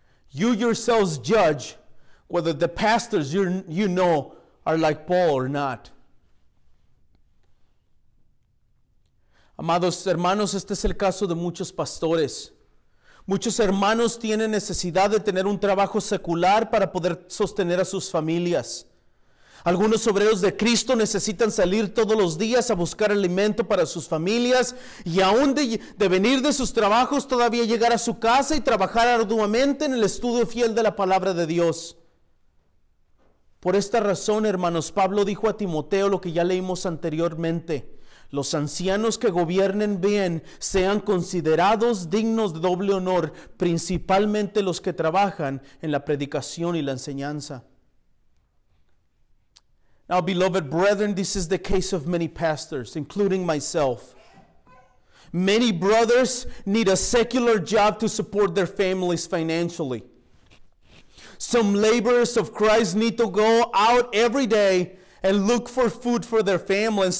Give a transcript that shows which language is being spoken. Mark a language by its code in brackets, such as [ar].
[en] You yourselves judge whether the pastors you know are like Paul or not. [es] Amados hermanos, este es el caso de muchos pastores. Muchos hermanos tienen necesidad de tener un trabajo secular para poder sostener a sus familias. Algunos obreros de Cristo necesitan salir todos los días a buscar alimento para sus familias y aún de venir de sus trabajos todavía llegar a su casa y trabajar arduamente en el estudio fiel de la palabra de Dios. Por esta razón, hermanos, Pablo dijo a Timoteo lo que ya leímos anteriormente: los ancianos que gobiernen bien sean considerados dignos de doble honor, principalmente los que trabajan en la predicación y la enseñanza. [en] Now, beloved brethren, this is the case of many pastors, including myself. Many brothers need a secular job to support their families financially. Some laborers of Christ need to go out every day and look for food for their families.